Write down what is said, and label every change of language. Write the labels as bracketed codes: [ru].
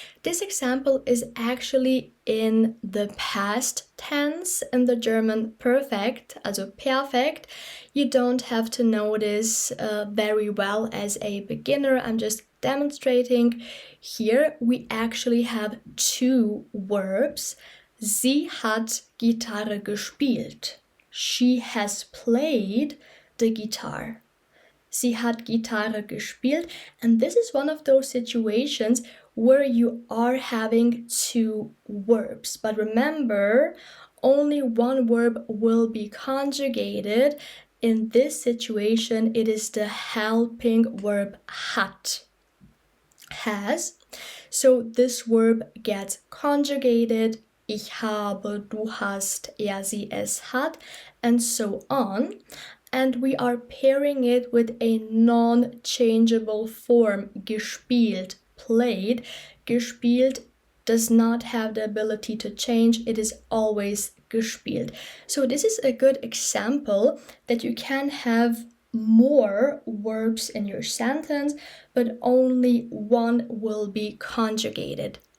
[en] This example is actually in the past tense in the German perfect, also perfect. You don't have to know this very well as a beginner. I'm just demonstrating. Here we actually have two verbs. [de] Sie hat Gitarre gespielt. [en] She has played the guitar. [de] Sie hat Gitarre gespielt, [en] and this is one of those situations where you are having two verbs. But remember, only one verb will be conjugated. In this situation, it is the helping verb hat. Has. So this verb gets conjugated. [de] Ich habe, du hast, er, sie, es hat, [en] and so on. And we are pairing it with a non-changeable form, gespielt, played. Gespielt does not have the ability to change. It is always gespielt. So this is a good example that you can have more verbs in your sentence, but only one will be conjugated.